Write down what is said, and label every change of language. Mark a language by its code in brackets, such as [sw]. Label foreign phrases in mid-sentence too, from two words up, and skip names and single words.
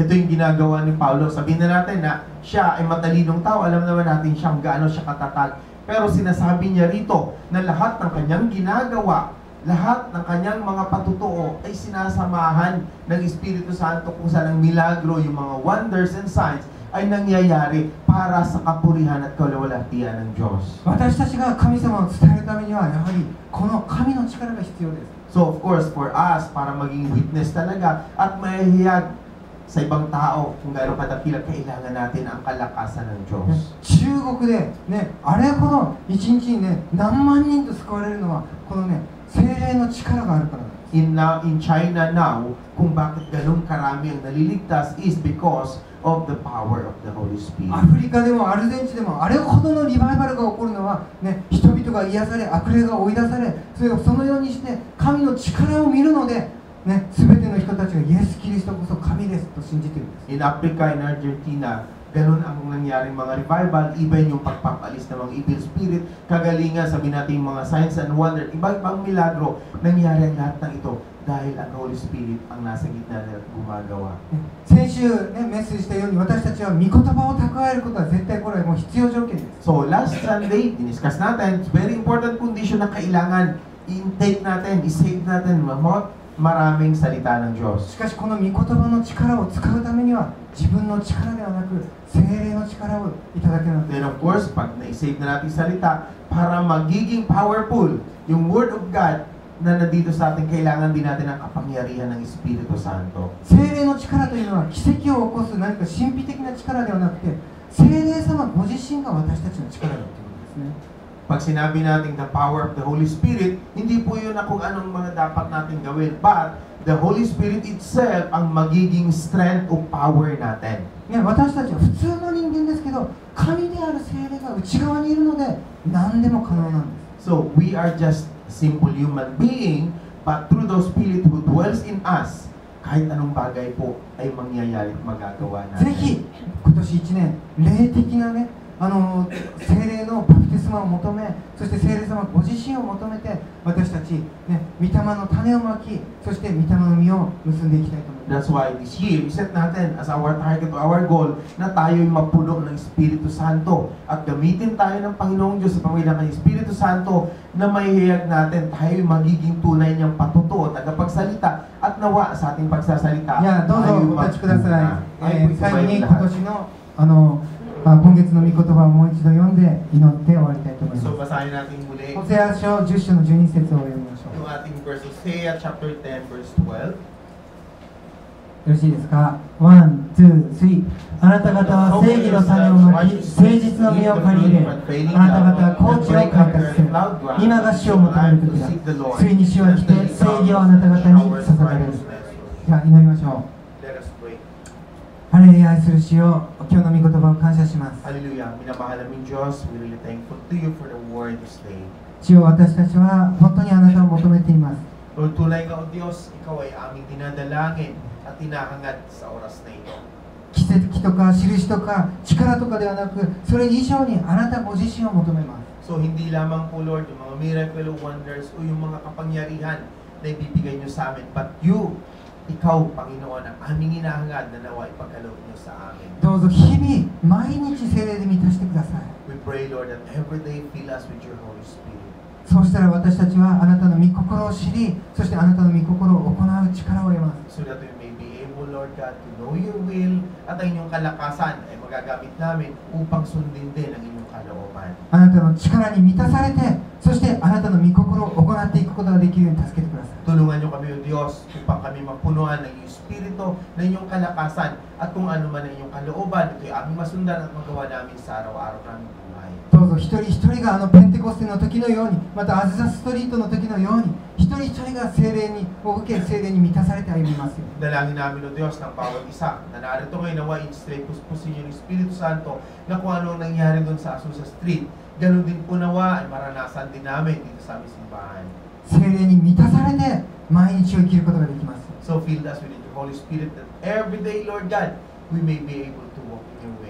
[tl] Ito yung ginagawa ni Paulo. Sabihin na natin na siya ay matalinong tao. Alam naman natin siyang gaano siya katatag. Pero sinasabi niya rito na lahat ng kanyang ginagawa, lahat ng kanyang mga patutuo ay sinasamahan ng Espiritu Santo kung saan ang milagro, yung mga [en] wonders and signs [tl] ay nangyayari para sa kapurihan at kalawalhatian ng Diyos. [ja] 私たちが神様を伝えるためにはやはりこの神の力が必要です。 [en] So of course, for us, [tl] para maging witness talaga at mahihiyag sa ibang tao kung gaano kadakila, kailangan natin ang kalakasan ng Diyos. [ja] 中国で、ね、あれほど一日に、ね、何万人と救われるのはこの、ね、聖霊の力があるからなんです。 [en] In China now, [tl] kung bakit ganun karami ang naliligtas [en] is because of the power of the Holy Spirit. [ja] アフリカでもアルゼンチンでもあれほどのリバイバルが起こるのは、ね、人々が癒され、悪霊が追い出され、そのようにして神の力を見るので、ね、全ての人たちがイエス・キリストこそ神ですと信じているんです。 [en] In Africa, in Argentina, [tl] ganun ang nangyaring mga revival, even yung pagpapalis ng mga [en] evil spirit, [tl] kagalingan, sabi natin mga [en] signs and wonder, [tl] iba-ibang milagro, nangyari ang lahat ng ito dahil ang [en] Holy Spirit [tl] ang nasa gitna nila at gumagawa. [ja] 先週、ね、メッセージしたように私たちは御言葉を蓄えることは絶対これはもう必要条件です。 [en] So last Sunday, [tl] diniscuss natin, [en] it's very important condition [tl] na kailangan i-intake natin, i-save natin, maraming salita ng Diyos. [ja] しかしこの御言葉の力を使うためには自分の力ではなく聖霊の力をいただけなくて [en] Then of course, [tl] pag na-save na natin salita, para magiging powerful yung [en] Word of God [tl] na nandito sa atin, kailangan din natin ang kapangyarihan ng Espiritu Santo. [ja] 聖霊の力というのは奇跡を起こす何か神秘的な力ではなくて、聖霊様ご自身が私たちの力だということですね。 [tl] Pag sinabi natin [en] the power of the Holy Spirit, [tl] hindi po yun na kung anong mga dapat natin gawin, [en] but the Holy Spirit itself [tl] ang magiging strength o power natin. [ja] ね、私たちは普通の人間ですけど、神である聖霊が内側にいるので何でも可能なんです。 [en] So we are just simple human being, but through the Spirit who dwells in us, [tl] kahit anong bagay po ay mangyayari at magagawa [ja] ぜ [tl] natin. [ja] ひ今年1年霊的なね、 聖霊のバプテスマを求め、そして聖霊様ご自身を求めて、私たち、ね、御霊の種をまき、そして御霊の実を結んでいきたいと思います。 [en] That's why this year, [tl] iset natin [en] as our target, our goal, [tl] na tayo'y mapuno ng Espiritu Santo at gamitin tayo ng Panginoong Diyos sa pamamagitan ng Espiritu Santo na maihayag natin tayo'y magiging tunay niyang patuto, tagapagsalita at nawa sa ating pagsasalita. [ja] いや、どうぞ [tl] tayo'y [ja] お立ちください。 [tl] magtuna. [ja] 最後に今年の今月の御言葉をもう一度読んで祈って終わりたいと思います。 [tl] So, basahin natin muli [ja] ホセア書10章の12節を読みましょう。 [tl] yung ating [en] verse, Hosea chapter 10, verse 12. [ja] よろしいですか。 [en] One, two, three. [ja] あなた方は正義の種をまき、誠実の実を借り入れ、あなた方は高地を開拓せよ。今が主を求める時だ。ついに主は来て、正義をあなた方に捧げられる。では祈りましょう。 [en] Let us pray. [ja] ハレルヤ、愛する主よ、今日の御言葉を感謝します。 [tl] Hallelujah. Minamahal naming Diyos, [en] we're really thankful to you for the word this day. [ja] 主よ、私たちは本当にあなたを求めています。 [tl] Lord, tunay nga o Diyos, ikaw ay aming dinadalangin at hinahangad sa oras na ito. [ja] 奇跡とか印とか力とかではなく、それ以上にあなたご自身を求めます。 [tl] So, hindi lamang po, Lord, yung mga [en] miracle wonders [tl] o yung mga kapangyarihan na ibibigay nyo sa amin, [en] but you, [tl] ikaw, Panginoon, ang aming hinahangad na nawa ipagkaloob nyo sa amin. [ja] どうぞ日々、毎日聖霊で満たしてください。 [en] We pray, Lord, that every day fill us with your Holy Spirit. [ja] そうしたら私たちはあなたの御心を知り、そしてあなたの御心を行う力を得ます。 [en] So that we may be able, Lord God, to know your will [tl] at ang inyong kalakasan ay magagamit namin upang sundin din ang inyong kalooban. [ja] あなたの力に満たされて、そしてあなたの御心を行っていくことができるように助けてください。 [tl] Tulungan niyo kami, O Diyos, upang kami mapunuan ng iyong Espiritu, ng inyong kalakasan, at kung ano man ang inyong kalooban, ito'y aming masundan at magawa namin sa araw-araw naming buhay. [ja] どうぞ一人一人がペンテコステの時のように、またアズザストリートの時のように、一人一人が聖霊を受け、聖霊に満たされて歩みますよ。 [tl] Dalangin namin, O Diyos, ng bawat isa na narito ngayon nawa in-stray puspusin yung Espiritu Santo na kung ano ang nangyari doon sa Azusa Street, ganun din po nawa ay maranasan din namin dito sa aming simbahan. [ja] 聖霊に満たされて毎日を生きることができます。 [en] So fill us with your Holy Spirit that every day, Lord God, we may be able to walk in your way.